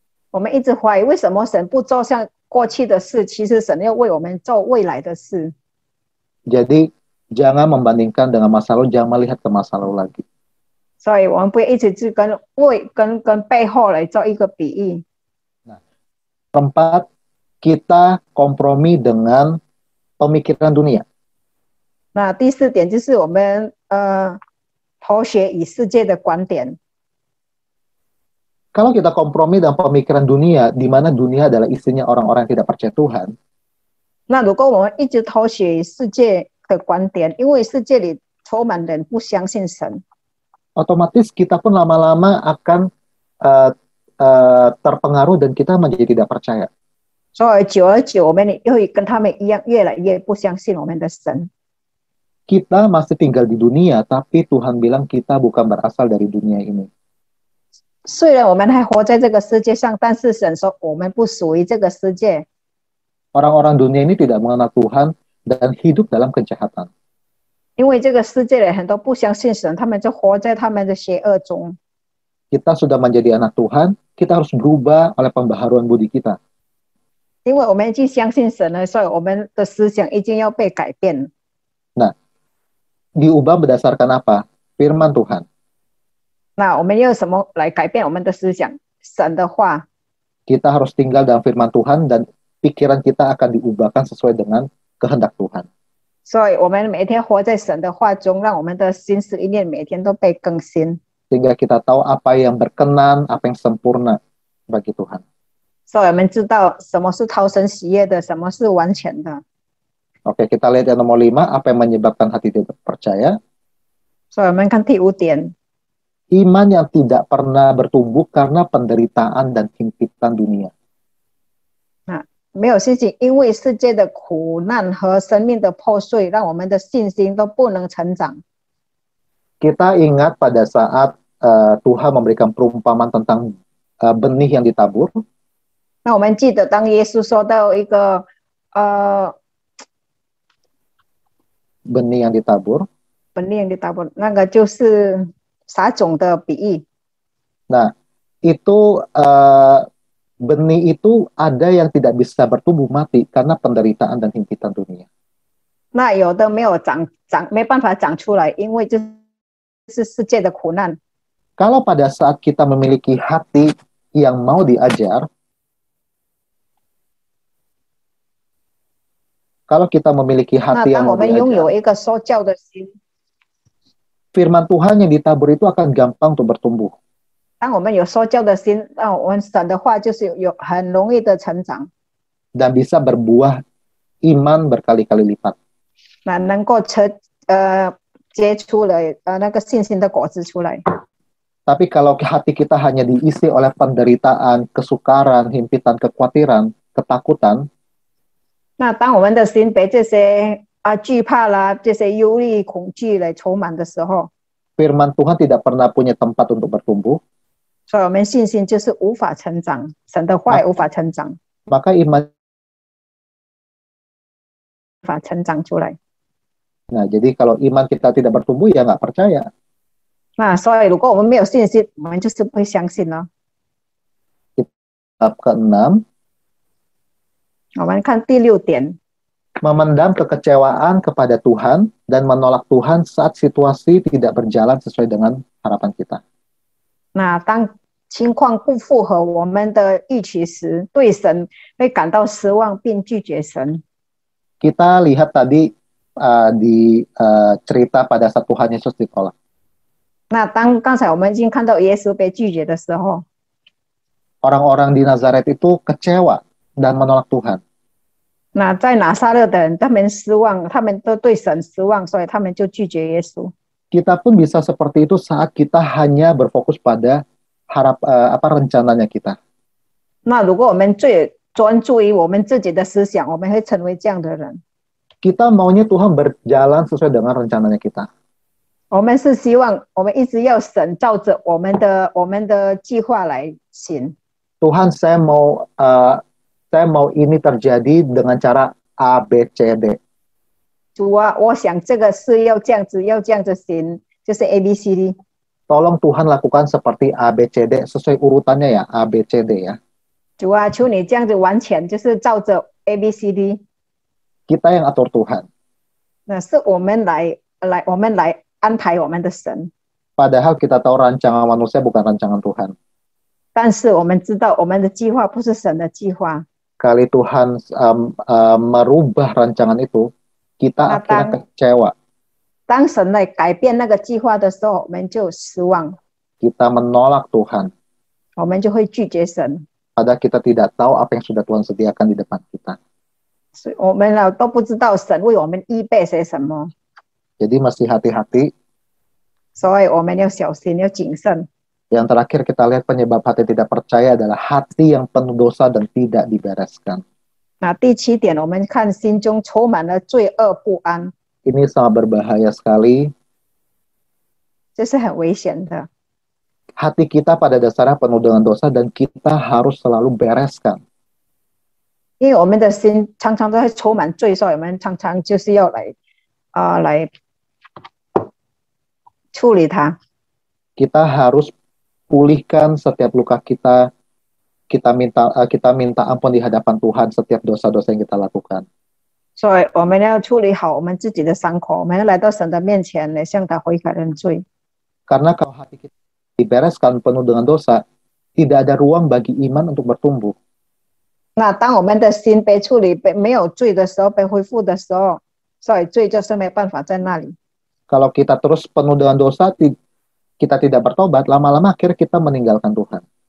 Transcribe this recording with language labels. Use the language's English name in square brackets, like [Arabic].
[Chinese] 我们一直怀疑为什么神不做像过去的事，其实神要为我们做未来的事。 [Indonesian] Jadi jangan membandingkan dengan masa lalu, jangan melihat ke masa lalu lagi. [Chinese] 所以我们不要一直去跟背后来做一个比喻。 [Indonesian] Keempat, kita kompromi dengan pemikiran dunia. [Chinese] 那第四点就是我们妥协与世界的观点。 [Indonesian] Kalau kita kompromi dengan pemikiran dunia, di mana dunia adalah isinya orang-orang yang tidak percaya Tuhan, [Chinese] 那如果我们一直妥协与世界的观点，因为世界里充满人不相信神， [Indonesian] otomatis kita pun lama-lama akan terpengaruh dan kita menjadi tidak percaya. [Chinese] 所以久而久，我们也会跟他们一样，越来越不相信我们的神。 [Indonesian] Kita masih tinggal di dunia, tapi Tuhan bilang kita bukan berasal dari dunia ini. [Chinese] 虽然我们还活在这个世界上，但是神说我们不属于这个世界。 [Indonesian] Orang-orang dunia ini tidak mengenal Tuhan dan hidup dalam kejahatan. [Chinese] 因为这个世界的很多不相信神，他们就活在他们的邪恶中。 [Indonesian] Kita sudah menjadi anak Tuhan, kita harus berubah oleh pembaharuan budi kita. [Chinese] 因为我们已经相信神了，所以我们的思想已经要被改变。 [Indonesian] Diubah berdasarkan apa? Firman Tuhan. [Chinese] 那我们用什么来改变我们的思想？神的话。 [Indonesian] Kita harus tinggal dalam firman Tuhan dan pikiran kita akan diubahkan sesuai dengan kehendak Tuhan. [Chinese] 所以我们每天活在神的话中，让我们的心思意念每天都被更新。 [Indonesian] Sehingga kita tahu apa yang berkenan, apa yang sempurna bagi Tuhan. [Chinese] 所以我们知道什么是讨神喜悦的，什么是完全的。 [Indonesian] Oke, kita lihat yang nomor 5, apa yang menyebabkan hati tidak percaya? [Chinese] 所以我们看第5点， [Indonesian] Iman yang tidak pernah bertumbuh karena penderitaan dan himpitan dunia. [Chinese] 没有信心，因为世界的苦难和生命的破碎，让我们的信心都不能成长。 [Indonesian] Kita ingat pada saat Tuhan memberikan perumpamaan tentang benih yang ditabur. [Chinese] 那我们记得，当耶稣说到一个 [Indonesian] benih yang ditabur. [Chinese] 本地的大部分，那个就是撒种的比喻。 [Indonesian] Nah, itu benih itu ada yang tidak bisa bertumbuh mati karena penderitaan dan himpitan dunia. [Chinese] 那有的没有没办法长出来，因为就是世界的苦难。 [Indonesian] Kalau pada saat kita memiliki hati yang mau diajar, kalau kita memiliki [Chinese] 那 [Indonesian] hati yang [Chinese] 当我 [Indonesian] mau [Chinese] 们拥有 [Indonesian] diajar, [Chinese] 一个受教的心， [Indonesian] firman Tuhan yang ditabur itu akan gampang untuk bertumbuh. [Chinese] 当我们有受教的心，那我们神的话就是有很容易的成长， [Indonesian] Dan bisa berbuah iman berkali-kali lipat. [Chinese] 那能够结出了那个信心的果子出来。 [Indonesian] Tapi kalau hati kita hanya diisi oleh penderitaan, kesukaran, himpitan, kekhawatiran, ketakutan, [Chinese] 那当我们的心被这些惧怕啦、这些忧虑、恐惧来充满的时候， [Indonesian] firman Tuhan tidak pernah punya tempat untuk bertumbuh, [Chinese] 所以我们信心就是无法成长，神的话也无法成长， [Indonesian] maka iman. [Chinese] 无法成长出来。 [Indonesian] Nah, jadi kalau iman kita tidak bertumbuh, ya nggak percaya. [Chinese] 那所以如果我们没有信心，我们就是不会相信了。 [Indonesian] Bab ke-6, [Chinese] 我们看第6点， [Indonesian] memendam kekecewaan kepada Tuhan dan menolak Tuhan saat situasi tidak berjalan sesuai dengan harapan kita. [Chinese] 那当情况不符合我们的预期时，对神会感到失望并拒绝神。 [Indonesian] Kita lihat tadi di cerita pada saat Tuhan Yesus ditolak. [Chinese] 那刚才我们已经看到耶稣被拒绝的时候， [Indonesian] Orang-orang di Nazaret itu kecewa dan menolak Tuhan. [Chinese] 那在拿撒勒的人，他们失望，他们都对神失望，所以他们就拒绝耶稣。 [Indonesian] Kita pun bisa seperti itu saat kita hanya berfokus pada rencananya kita. [Chinese] 那如果我们最专注于我们自己的思想，我们会成为这样的人。 [Indonesian] Kita maunya Tuhan berjalan sesuai dengan rencananya kita. [Chinese] 我们是希望我们一直要神照着我们的计划来行。 [Indonesian] Tuhan, saya mau ini terjadi dengan cara A, B, C, D. [Chinese] 主啊，我想这个是要这样子行，就是 A B C D。 [Indonesian] Tolong Tuhan lakukan seperti A, B, C, D sesuai urutannya ya, A, B, C, D ya. [Chinese] 主啊，求你这样子完全就是照着 A B C D。 [Indonesian] Kita yang atur Tuhan. [Chinese] 那是我们来安排我们的神。 [Indonesian] Padahal kita tahu rancangan manusia bukan rancangan Tuhan. [Chinese] 但是我们知道我们的计划不是神的计划。 [Indonesian] Kali Tuhan merubah rancangan itu, kita akhirnya kecewa. [Chinese] 当神来改变那个计划的时候，我们就失望， [Indonesian] Kita menolak Tuhan. [Chinese] 我们就会拒绝神。 [Indonesian] Padahal kita tidak tahu apa yang sudah Tuhan sediakan di depan kita. [Chinese] 所以我们都不知道神为我们预备些什么， [Indonesian] Jadi mesti hati-hati. [Chinese] 所以我们要小心，要谨慎。 [Indonesian] Yang terakhir kita lihat penyebab hati tidak percaya adalah hati yang penuh dosa dan tidak dibereskan. [Chinese] 那第7点，我们看心中充满了罪恶不安， [Indonesian] Ini sangat berbahaya sekali. [Chinese] 这是很危险的。 [Indonesian] Hati kita pada dasarnya penuh dengan dosa dan kita harus selalu bereskan. [Chinese] 因为我们的心常常都会充满罪，所以我们常常就是要来处理它。 [Indonesian] Kita harus pulihkan setiap luka kita. Kita minta ampun di hadapan Tuhan setiap dosa-dosa yang kita lakukan. [Chinese] 所以我们要处理好我们自己的伤口，我们要来到神的面前来向他悔改认罪。 [Indonesian] Karena kalau hati kita dibereskan penuh dengan dosa, tidak ada ruang bagi iman untuk bertumbuh. [Chinese] 那当我们的心被处理没有罪的时候，被恢复的时候，所以罪就是没办法在那里。 [Indonesian] Kalau kita terus penuh dengan dosa, kita tidak bertobat, lama-lama akhirnya kita meninggalkan Tuhan.